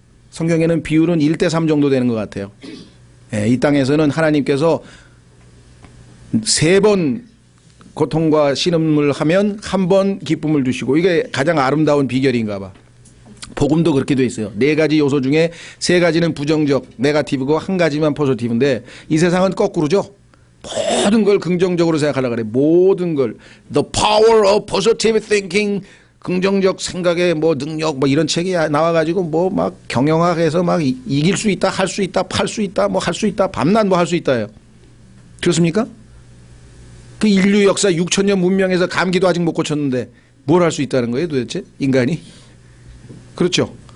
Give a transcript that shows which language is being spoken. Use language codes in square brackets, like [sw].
[ko] 성경에는 비율은 1대3 정도 되는 것 같아요. 이 땅에서는 하나님께서 3번 고통과 신음을 하면 1번 기쁨을 주시고, 이게 가장 아름다운 비결인가 봐. 복음도 그렇게 돼 있어요. 4가지 요소 중에 3가지는 부정적, 네거티브고 1가지만 포지티브인데, 이 세상은 거꾸로죠. 모든 걸 긍정적으로 생각하려고 그래. 모든 걸. [en] The power of positive thinking. [ko] 긍정적 생각의 뭐 능력 뭐 이런 책이 나와가지고 뭐 막 경영학에서 막 이길 수 있다, 할 수 있다, 팔 수 있다, 뭐 할 수 있다, 밤낮 뭐 할 수 있다요. 그렇습니까? 그 인류 역사 6,000년 문명에서 감기도 아직 못 고쳤는데 뭘 할 수 있다는 거예요 도대체 인간이? 그렇죠.